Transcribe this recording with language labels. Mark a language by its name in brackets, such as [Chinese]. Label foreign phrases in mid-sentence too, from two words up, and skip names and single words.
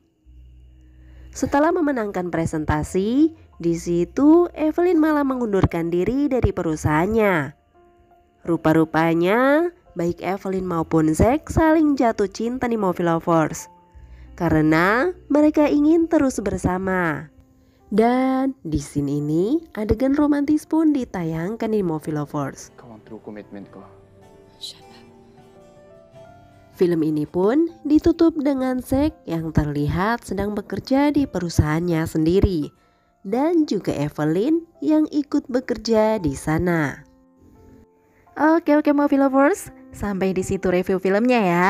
[Indonesian] Setelah memenangkan presentasi, di situ Evelyn malah mengundurkan diri dari perusahaannya. Rupa-rupanya, baik Evelyn maupun Zack saling jatuh cinta Movie Lovers karena mereka ingin terus bersama. Dan di scene ini adegan romantis pun ditayangkan di Movie Lovers. [Filipino] Ikaw ang [English] true commitment [Filipino] ko. [Indonesian] Film ini pun ditutup dengan Zack yang terlihat sedang bekerja di perusahaannya sendiri dan juga Evelyn yang ikut bekerja di sana. Oke Movie Lovers, sampai di situ review filmnya ya.